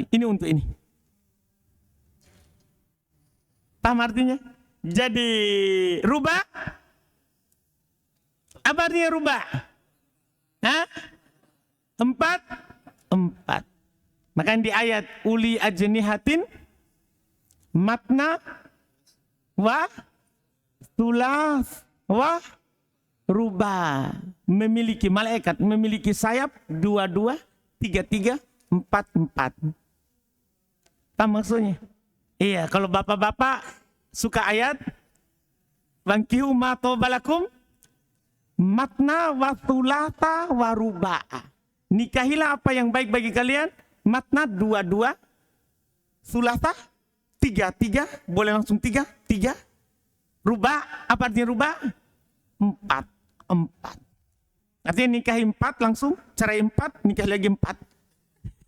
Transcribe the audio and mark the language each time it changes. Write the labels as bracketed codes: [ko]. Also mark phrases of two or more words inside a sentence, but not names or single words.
[id] Ini untuk ini. Paham artinya? Jadi rubah. Apa artinya rubah? 4. Makanya di ayat [ar] أولي أجنحة مثنى وثلاث ورباع, [id] memiliki malaikat, memiliki sayap 2, 3, 4. Apa maksudnya? Iya, kalau bapak-bapak suka ayat [ar] وانكحوا ما طاب لكم مثنى وثلاث ورباع. [id] Nikahilah apa yang baik bagi kalian. Matna 2, thulatha 3, boleh langsung 3. Ruba, apa artinya ruba? 4. Artinya nikahi 4 langsung, cerai 4, nikah lagi 4.